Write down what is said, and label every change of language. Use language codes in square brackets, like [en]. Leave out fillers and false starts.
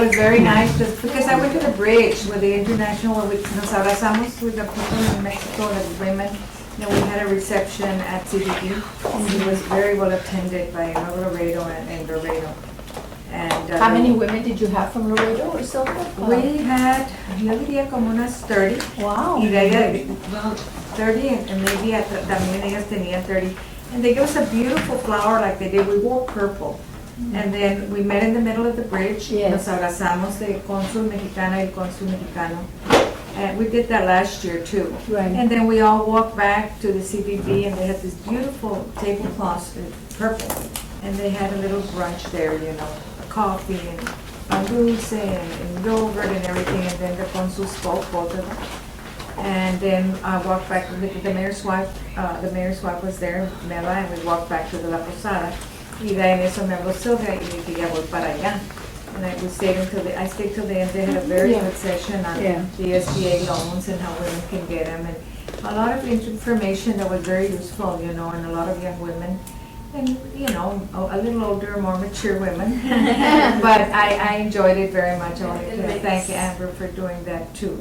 [en] was very nice, because I went to the bridge with the international, where we [es] nos abrazamos [en] with the people in Mexico, the women. Then we had a reception at CBD. It was very well attended by Laredo and Laredo. And. How many women did you have from Laredo or so? We had, [es] yo diría como unas 30. [en] Wow. [es] Y de ahí, [en] well, 30, and maybe [es] también ellas tenían 30. [en] And they gave us a beautiful flower like they did. We wore purple. And then we met in the middle of the bridge. Yes. [es] Nos abrazamos de cónsul mexicana y el cónsul mexicano. [en] And we did that last year too. Right. And then we all walked back to the CBB, and they had this beautiful tablecloth, purple. And they had a little brunch there, you know, coffee and pan dulce and yogurt and everything. And then the consul spoke, both of them. And then I walked back with the mayor's wife. The mayor's wife was there, Mela, and we walked back to the La Posada. [es] Y de ahí en eso me habló Sylvia y dije, ya voy para allá. [en] And I stayed I stayed till the end. They had a very good session on Yeah. the SBA loans and how women can get them, and a lot of information that was very useful, you know, and a lot of young women, and, you know, a little older, more mature women. But I enjoyed it very much. I want to thank Amber for doing that too.